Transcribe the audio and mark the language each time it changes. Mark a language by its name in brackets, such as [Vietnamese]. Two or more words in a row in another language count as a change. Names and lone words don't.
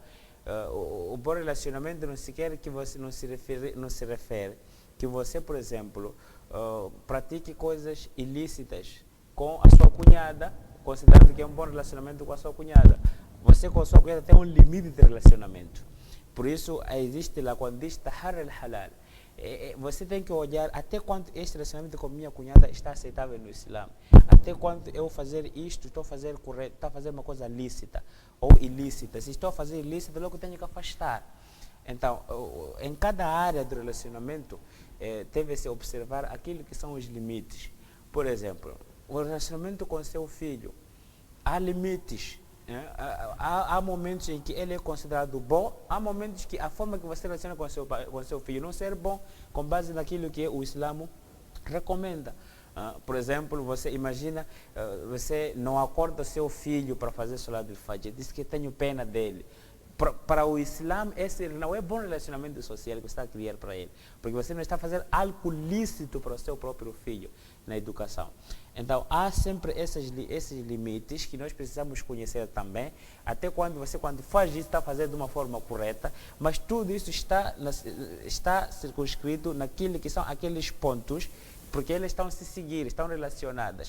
[Portuguese] O bom relacionamento não se quer que você não se refere que você, por exemplo, pratique coisas ilícitas com a sua cunhada, considerando que é um bom relacionamento com a sua cunhada. Você com a sua cunhada tem um limite de relacionamento. Por isso, existe lá quando diz [Arabic] طاهر الحلال. [Portuguese] Você tem que olhar até quanto este relacionamento com minha cunhada está aceitável no Islã. Até quanto eu fazer isto, estou a fazer correto, estou a fazer uma coisa lícita ou ilícita. Se estou a fazer ilícita, logo tenho que afastar. Então, em cada área do relacionamento, deve-se observar aquilo que são os limites. Por exemplo, o relacionamento com seu filho, há limites. Há momentos em que ele é considerado bom, há momentos que a forma que você relaciona com seu filho não ser bom com base naquilo que o Islã recomenda. Por exemplo, você imagina, você não acorda seu filho para fazer [Arabic] صلاة الفجر, [Portuguese] diz que tenho pena dele. Para o Islã, esse não é bom relacionamento social que você está a criar para ele, porque você não está a fazer algo lícito para o seu próprio filho na educação. Então, há sempre esses limites que nós precisamos conhecer também, até quando faz isso, está fazendo de uma forma correta, mas tudo isso está circunscrito naquilo que são aqueles pontos, porque eles estão se seguir, estão relacionadas.